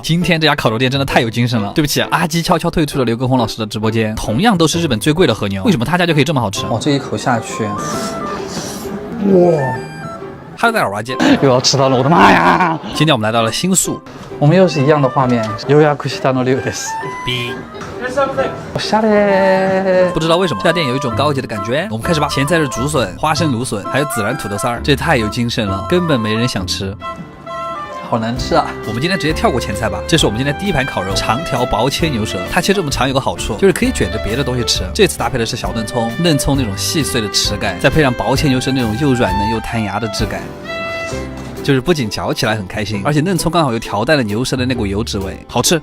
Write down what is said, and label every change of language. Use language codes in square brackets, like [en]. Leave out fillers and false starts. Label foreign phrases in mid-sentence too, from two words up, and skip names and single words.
[zh] 今天这家烤肉店真的太有精神了。对不起，阿基悄悄退出了刘畊宏老师的直播间。同样都是日本最贵的和牛，为什么他家就可以这么好吃？哇，这一口下去，哇！哈喽，大家好，我是阿基，又要吃到了，我的妈呀！今天我们来到了新宿，我们又是一样的画面。 [ja] 予約したの龍です。おしゃれ。 [zh] 不知道为什么这家店有一种高级的感觉。我们开始吧。前菜是竹笋、花生芦笋，还有孜然土豆丝儿，这太有精神了，根本没人想吃。好难吃啊！我们今天直接跳过前菜吧。这是我们今天第一盘烤肉，长条薄切牛舌。它切这么长有个好处，就是可以卷着别的东西吃。这次搭配的是小嫩葱，嫩葱那种细碎的齿感，再配上薄切牛舌那种又软嫩又弹牙的质感，就是不仅嚼起来很开心，而且嫩葱刚好又调带了牛舌的那股油脂味，好吃。